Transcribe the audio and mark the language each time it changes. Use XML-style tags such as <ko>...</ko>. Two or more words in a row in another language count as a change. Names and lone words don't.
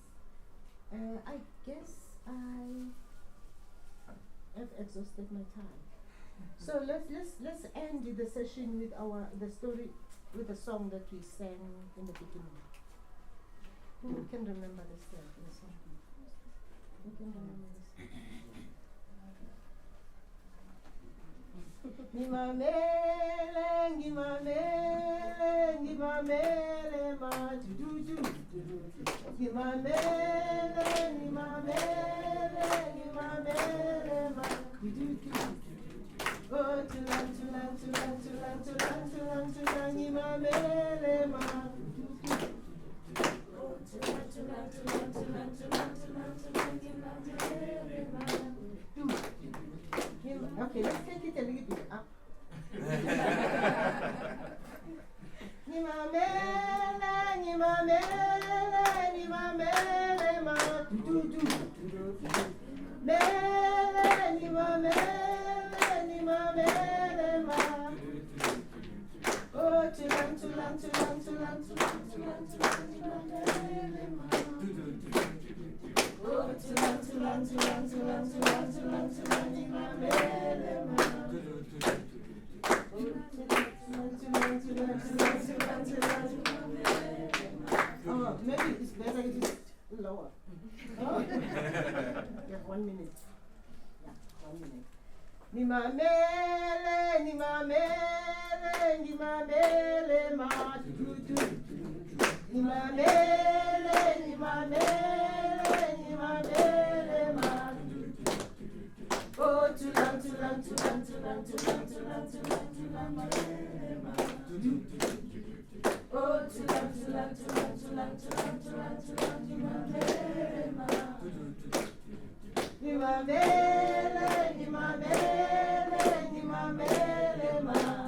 <en>I guess I have exhausted my time. So let's end the session with the story, with the song that we sang in the beginning. Who can remember the song? Who can remember the song?</en> <zu>Ngimamele, ngimamele, ngimamele ma du du du du. Ngimamele, ngimamele, ngimamele ma du du du. Oh, tulang, tulang, tulang, tulang, tulang, tulang, tulang, ngimamele ma du du du. Oh, tulang, tulang, tulang, tulang, tulang, tulang, tulang, ngimamele ma du du.</zu> <en>Okay, let's take it a little bit up.</en> <zu>Ngimamele, ngimamele, ngimamele ma du du du. Mele, ngimamele, ngimamele ma. Oh, tulang, tulang, tulang, tulang, tulang, tulang, tulang, ngimamele ma. Oh, tulang, tulang, tulang, tulang, tulang, tulang, tulang, ngimamele ma.</zu> <en>Oh, maybe it's better if it's lower. Oh. Yeah, 1 minute. Yeah, 1 minute.</en> <zu>Ngimamele, ngimamele, ngimamele ma du du. Ngimamele, ngimamele, ngimamele ma du du. Oh, tulang, tulang, tulang, tulang, tulang, tulang, tulang, ngimamele ma du du. Oh, tulang, tulang, tulang, tulang, tulang, tulang, tulang, ngimamele ma du du. Ngimamele, ngimamele, ngimamele ma.</zu>